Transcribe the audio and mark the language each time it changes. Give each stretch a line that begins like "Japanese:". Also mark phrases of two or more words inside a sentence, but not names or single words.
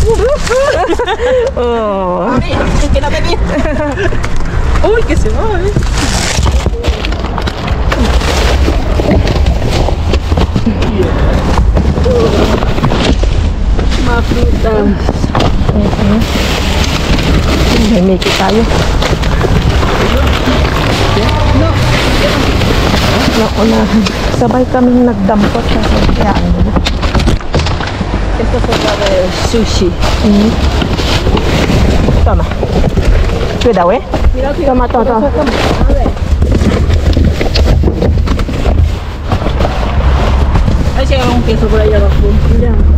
Spanish: Oh. Que no te vi. Uy, que se va, Más frutas.
Filipino: May make tayo. Naunahan. Sabay kaming nagdampot sa kaya ano.
Spanish: Esto es sopa de sushi. Toma. Cuidado, Toma, toma. Ahí llega un queso por ahí abajo. Ya.